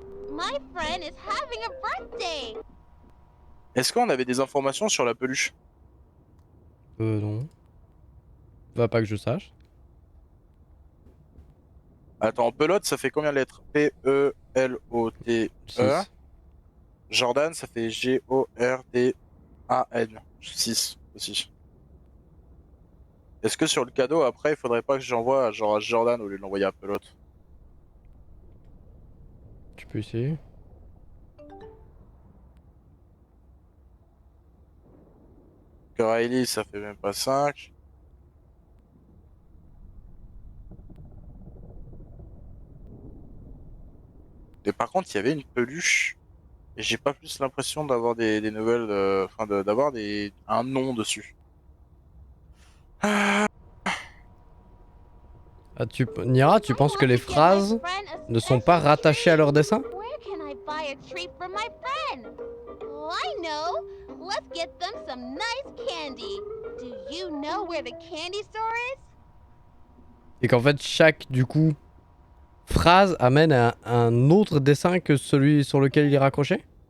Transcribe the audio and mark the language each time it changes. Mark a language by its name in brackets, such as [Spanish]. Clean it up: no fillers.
[English] My friend is having a birthday. [French] Est-ce qu'on avait des informations sur la peluche? Non. Va pas que je sache. Attends, pelote, ça fait combien de lettres? P-E-L-O-T-E. 6. Jordan, ça fait G-O-R-D-A-N. 6 aussi. Est-ce que sur le cadeau, après, il faudrait pas que j'envoie genre à Jordan au lieu de l'envoyer à pelote? Tu peux essayer. Que Riley, ça fait même pas 5. Et par contre, il y avait une peluche. Et j'ai pas plus l'impression d'avoir des nouvelles, enfin d'avoir un nom dessus. Ah, Nira, tu penses que les phrases ne sont pas rattachées à leur dessin? [English] Where can I buy a treat for my friend? Oh, I know. Let's get them some nice candy. Do you know where the candy store is? [French] Et qu'en fait, chaque, du coup, phrase amène à un autre dessin que celui sur lequel il est raccroché?